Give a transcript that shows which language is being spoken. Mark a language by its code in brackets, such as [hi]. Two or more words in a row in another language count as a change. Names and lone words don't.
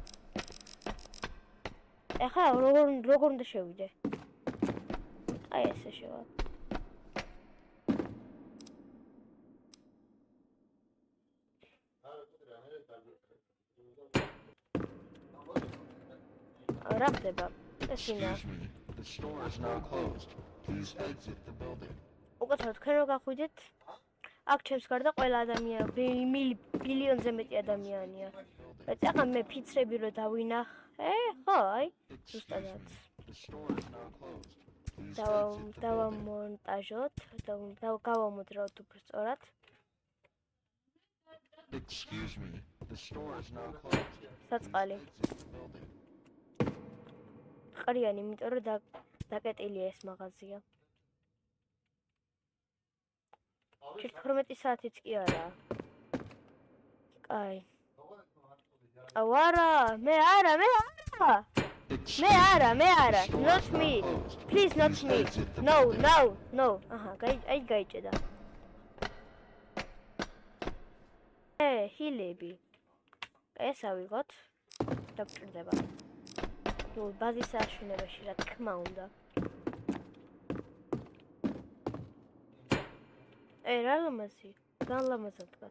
[ka] ეხლა როგორ უნდა შევიდე? აი ესე შევა. რა ხდება? ეს ინა. [en] The store is now closed. Please exit the building. [ka] უკეთოდ თქვენ რო გახვიდეთ? აქ ჩემს გარდა ყველა ადამიანი, ბილიონზე მეტი ადამიანია. բայց ახლა მე ფიცრები რო დავინახე, ხო, აი, ზუსტადაც. [en] The store is now closed. Please exit the building. [ka] დავამონტაჟოთ, გავამოძრავოთ უფრო სწორად. [en] Excuse me. The store is now closed. [ka] საწყალი. [en] Exit the building. [ka] ყრიანი, იმიტომ რომ დაკეტილია ეს მაღაზია. 12 საათიც კი არა. კაი. არა, მე არა. [en] Not me. Please not me. No. [ka] აჰა, აი გაიჭედა. ჰილები. ეს ავიღოთ. დაგჭირდება. ნუ ბაზის აშენებაში რა თქმა უნდა. რა ლამაზი, განლამაზად დგას.